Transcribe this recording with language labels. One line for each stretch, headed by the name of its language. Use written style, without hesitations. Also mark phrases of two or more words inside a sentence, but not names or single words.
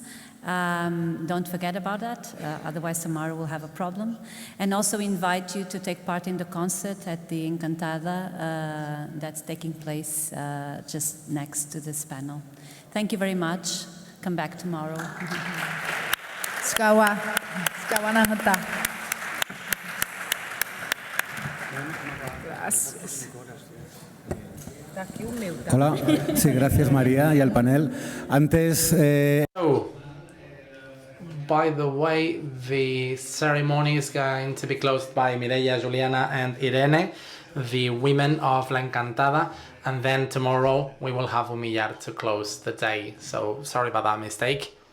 English: Don't forget about that, otherwise tomorrow we'll have a problem. And also invite you to take part in the concert at the Encantada that's taking place just next to this panel. Thank you very much. Come back tomorrow. Skawa na hanta.
Spanish: Gracias. Hola, sí, gracias María y al panel. Antes.
English: By the way, the ceremony is going to be closed by Mireia, Juliana, and Irene, the women of La Encantada, and then tomorrow we will have Humillar to close the day. So sorry about that mistake.